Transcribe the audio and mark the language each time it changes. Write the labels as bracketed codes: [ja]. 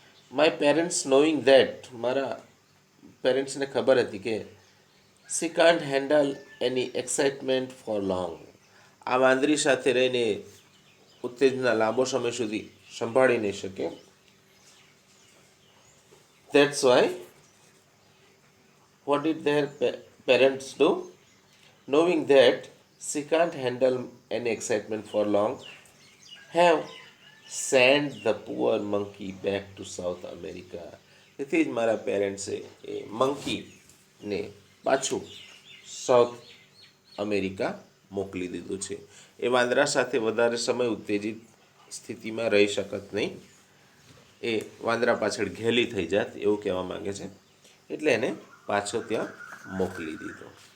[en] my parents knowing that, [gu] મારા પેરેન્ટ્સને ખબર હતી કે [en] she can't handle any excitement for long, [gu] આ વાંદરી સાથે રહીને ઉત્તેજના લાંબો સમય સુધી સંભાળી નહીં શકે. [en] That's why what did their parents do? Knowing that she can't handle any excitement for long, have sent the poor monkey back to South America. [gu] તેથી જ મારા પેરેન્ટ્સે એ મંકીને પાછું સાઉથ અમેરિકા મોકલી દીધું છે. એ વાંદરા સાથે વધારે સમય ઉત્તેજિત સ્થિતિમાં રહી શકત નહીં, એ વાંદરા પાછળ ઘેલી થઈ જાત એવું કહેવા માંગે છે, એટલે એને પાછો ત્યાં મોકલી દીધો.